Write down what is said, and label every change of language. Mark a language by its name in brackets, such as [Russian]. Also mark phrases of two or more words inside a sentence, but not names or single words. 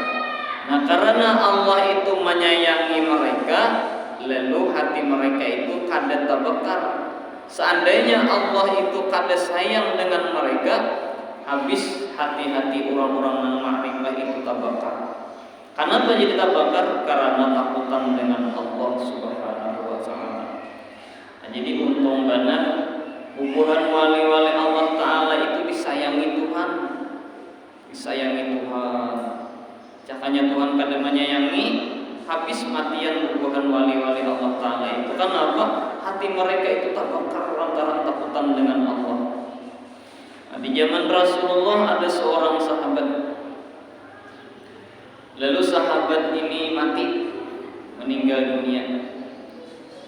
[Indonesian] Nah karena Allah itu menyayangi mereka, lalu hati mereka itu kada terbakar. Seandainya Allah itu kada sayang dengan mereka, habis hati-hati orang-orang yang ma'rifah itu terbakar. Kenapa jadi terbakar? Karena takutan dengan Allah [Arabic] سبحانه وتعالى. [Indonesian] Nah, jadi untung banget hubungan wali-wali Allah Ta'ala itu disayangi Tuhan, disayangi Tuhan. Cakanya Tuhan kada menyayangi, habis matian hubungan wali-wali Allah Ta'ala itu. Kenapa? Hati mereka itu terbakar lantaran takutan dengan Allah. Nah, di zaman Rasulullah ada seorang sahabat. Lalu sahabat ini mati, meninggal dunia.